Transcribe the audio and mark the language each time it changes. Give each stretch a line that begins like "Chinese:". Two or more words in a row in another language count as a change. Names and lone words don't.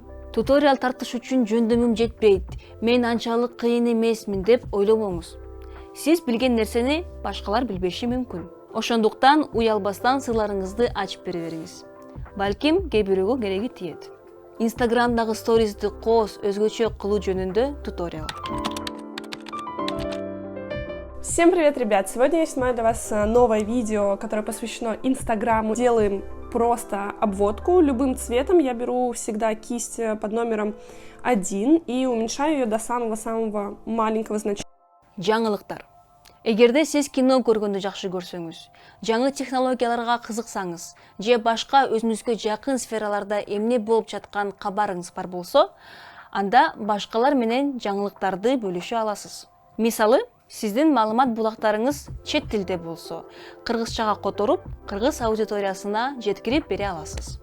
Kyrgyz: Туториал тартыш үчүн жөндөмүм жетпейт, мен анчалык кыйын эмесмин деп ойлобоңуз. Сиз билген нерсени башкалар билбеши мүмкүн. Ошондуктан уялбастан сырларыңызды ачып бере бериңиз. Балким кээ бирөөгө кереги тиет. Инстаграмдагы сторизди коос өзгөчө кылуу жөнүндө туториал.
Russian: Всем привет, ребят! Сегодня я снимаю для вас новое видео, которое посвящено Инстаграму. Делаем просто обводку любым цветом. Я беру всегда кисть под номером 1 и уменьшаю ее до самого-самого маленького значения.
Kyrgyz: Жаңылыктар. Эгерде сиз кино көргөндү жакшы көрсөңүз, жаңы технологияларга кызыксаңыз, же башка өзүңүзгө жакын сфераларда эмне болуп жаткан кабарыңыз бар болсо, анда башкалар менен жаңылыктарды бөлүшө аласыз. Мисалы, сиздин маалымат булактарыңыз чет тилде болсо, кыргызчага которуп, кыргыз аудиториясына жеткирип бере аласыз.